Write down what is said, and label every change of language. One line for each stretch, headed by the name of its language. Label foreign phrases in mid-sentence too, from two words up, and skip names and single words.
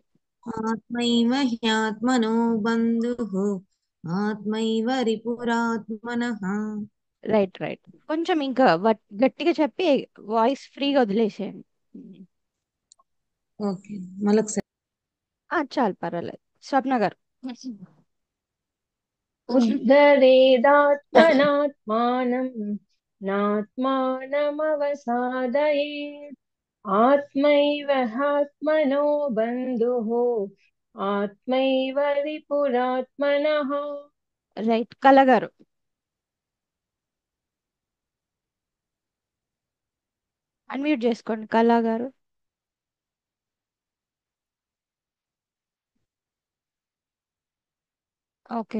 Sanskrit: ఆత్మైవ హ్యాత్మనో బంధుః ఆత్మైవ రిపురాత్మనః.
English: right right.
Telugu: కొంచెం ఇంకా గట్టిగా చెప్పి వాయిస్ ఫ్రీగా వదిలేసేయండి. ఓకే మళ్ళొకసారి. చాలు పర్వాలేదు. స్వప్న గారు.
Sanskrit: उद्धरेदात्मनात्मानं नात्मानमवसादयेत् आत्मैव ह्यात्मनो बन्धुः आत्मैव रिपुरात्मनः.
Telugu: రైట్. కళ గారు. అన్మ్యూట్ చేసుకోండి కళ గారు. ఓకే.